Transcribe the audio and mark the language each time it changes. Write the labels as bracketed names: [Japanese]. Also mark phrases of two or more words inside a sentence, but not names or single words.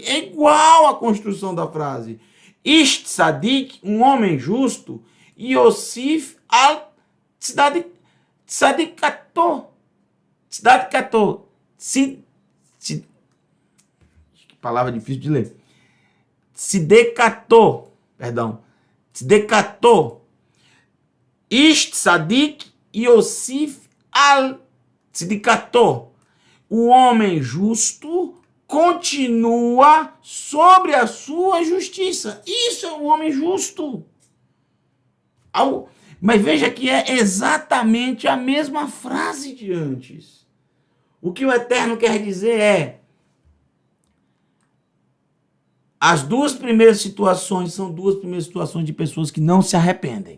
[Portuguese] É igual à construção da frase. [Hebrew] איש צדיק, [Portuguese] um homem justo, [Hebrew] יוסיף על צדקתו. [Portuguese] Tzadikato. Que palavra difícil de ler. Tzedekato, perdão, [Hebrew] צדקתו איש צדיק יוסיף על צדקתו. [Portuguese] O homem justo continua sobre a sua justiça. Isso é um homem justo. Mas veja que é exatamente a mesma frase de antes. O que o Eterno quer dizer é: as duas primeiras situações são duas primeiras situações de pessoas que não se arrependem.